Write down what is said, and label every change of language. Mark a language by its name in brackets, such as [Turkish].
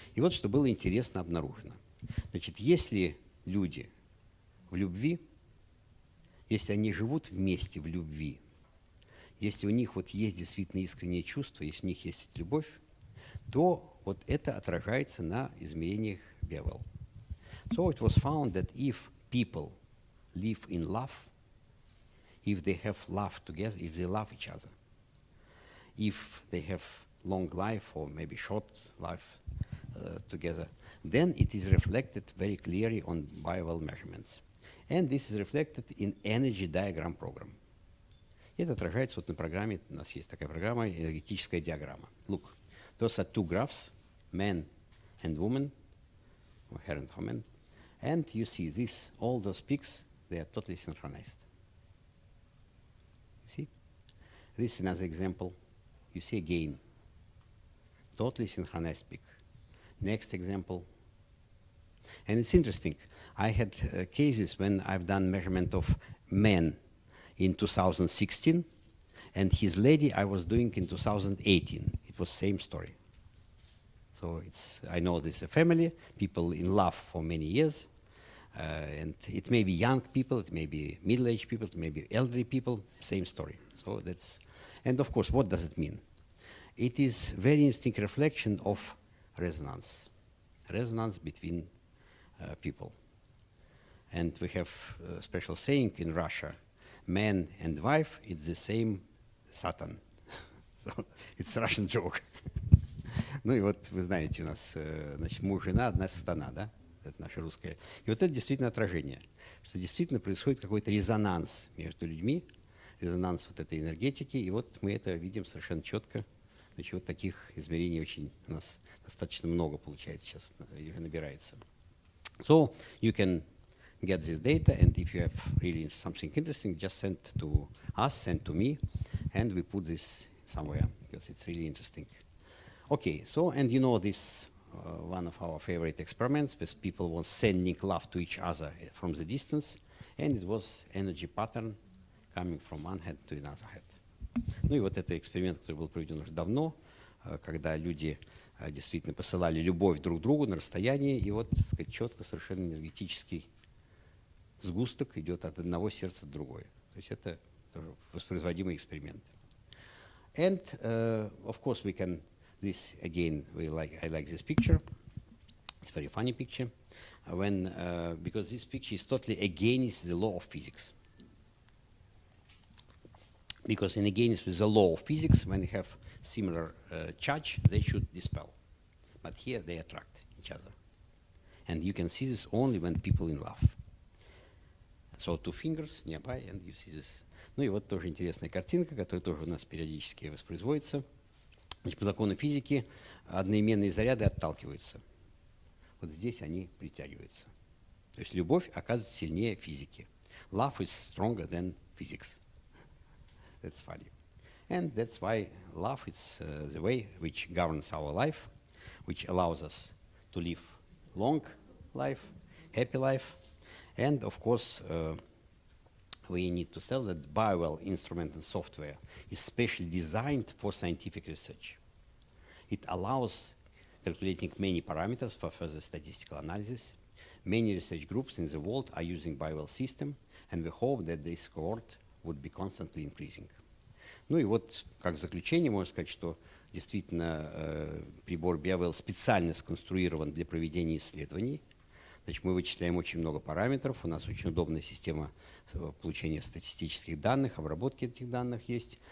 [Russian] И вот что было интересно обнаружено. Значит, если люди в любви, если они живут вместе в любви, если у них вот есть действительно искреннее чувство, если у них есть любовь, то вот это отражается на измерениях Bevel. [English] So it was found that if people live in love, if they have love together, if they love each other, if they have long life or maybe short life together, then it is reflected very clearly on Bevel measurements. And this is reflected in energy diagram program. [Russian] Это отражается вот на программе, у нас есть такая программа, энергетическая диаграмма. [English] Look, those are two graphs, man and woman, or hair and woman, and you see this, all those peaks, they are totally synchronized. See? This is another example. You see again, totally synchronized peak. Next example. And it's interesting. I had cases when I've done measurement of men in 2016, and his lady I was doing in 2018. It was same story. So I know this is a family, people in love for many years, and it may be young people, it may be middle-aged people, it may be elderly people, same story. So and of course, what does it mean? It is very interesting reflection of resonance between people. And we have a special saying in Russia, man and wife, it's the same Satan. So it's a Russian joke. [Russian] Ну и вот вы знаете, у нас значит, муж, жена, одна сатана, да? Это наша русская. И вот это действительно отражение, что действительно происходит какой-то резонанс между людьми, резонанс вот этой энергетики, и вот мы это видим совершенно четко. Значит, вот таких измерений очень у нас достаточно много получается сейчас, набирается. [English] So you can get this data, and if you have really something interesting, just send to us, send to me, and we put this somewhere, because it's really interesting. Okay, so, and you know this, one of our favorite experiments, with people was sending love to each other from the distance, and it was energy pattern coming from one head to another head. [Russian] Ну и вот это эксперимент, который был проведен уже давно, когда люди действительно посылали любовь друг другу на расстоянии, и вот, так сказать, четко совершенно энергетический сгусток идет от одного сердца к другое. То есть это тоже воспроизводимый эксперимент. [English] And, of course, we can, this again, I like this picture. It's a very funny picture. Because this picture is totally against the law of physics. Because in against with the law of physics, when you have similar charge, they should dispel. But here they attract each other. And you can see this only when people in love. So 2 fingers nearby, and you see this. [Russian] Ну и вот тоже интересная картинка, которая тоже у нас периодически воспроизводится. Значит, по закону физики одноименные заряды отталкиваются. Вот здесь они притягиваются. То есть любовь оказывается сильнее физики. [English] Love is stronger than physics. That's funny. And that's why love is the way which governs our life, which allows us to live long life, happy life. And of course, we need to tell that Biowell instrument and software is specially designed for scientific research. It allows calculating many parameters for further statistical analysis. Many research groups in the world are using Biowell system, and we hope that this cohort would be constantly increasing. [Russian] Ну и вот, как заключение, можно сказать, что действительно прибор Biowell специально сконструирован для проведения исследований. Значит, мы вычисляем очень много параметров, у нас очень удобная система получения статистических данных, обработки этих данных есть.